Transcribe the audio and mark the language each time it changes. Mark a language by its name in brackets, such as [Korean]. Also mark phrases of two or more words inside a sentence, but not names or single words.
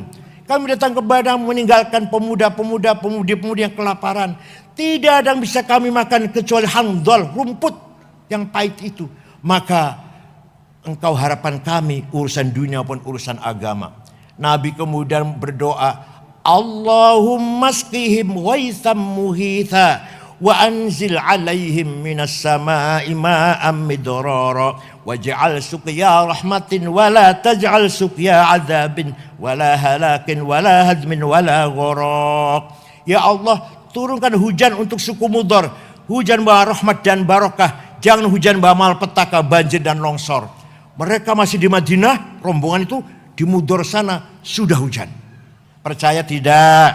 [Indonesian] Kami datang kepadamu meninggalkan pemudi-pemudi yang kelaparan. Tidak ada yang bisa kami makan kecuali handol, rumput yang pahit itu. Maka engkau harapan kami urusan dunia maupun urusan agama. Nabi kemudian berdoa, [Arabic] اللهم اسقهم غيثا محيطا وأنزل عليهم من السماء ماء مدرارا واجعل سقيا رحمة ولا تجعل سقيا عذاب ولا هلاك ولا هدم ولا غرق. [Indonesian] Ya Allah, turunkan hujan untuk suku Mudhar, hujan bawa rahmat dan barokah, jangan hujan bawa malpetaka, banjir dan longsor. Mereka masih di Madinah, rombongan itu di Mudhar sana sudah hujan. Percaya tidak?